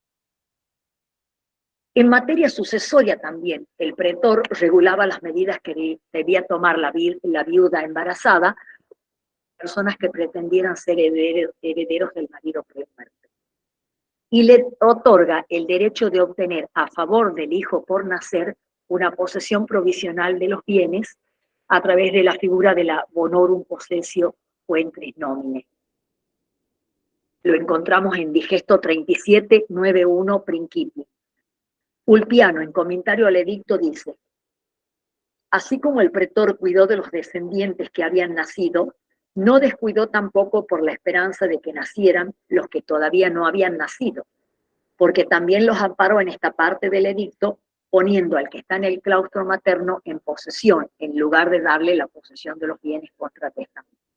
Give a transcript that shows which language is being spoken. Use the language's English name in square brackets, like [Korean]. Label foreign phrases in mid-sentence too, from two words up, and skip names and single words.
[Spanish] En materia sucesoria también, el pretor regulaba las medidas que debía tomar la viuda embarazada, personas que pretendieran ser herederos del marido premuerto. Y le otorga el derecho de obtener a favor del hijo por nacer una posesión provisional de los bienes a través de la figura de la [Latin] bonorum possessio [Spanish] o [Latin] entris nomine. [Spanish] Lo encontramos en Digesto 37, 9.1 Principio. Ulpiano, en comentario al edicto, dice: así como el pretor cuidó de los descendientes que habían nacido, no descuidó tampoco por la esperanza de que nacieran los que todavía no habían nacido, porque también los amparó en esta parte del edicto, poniendo al que está en el claustro materno en posesión, en lugar de darle la posesión de los bienes contra testamento.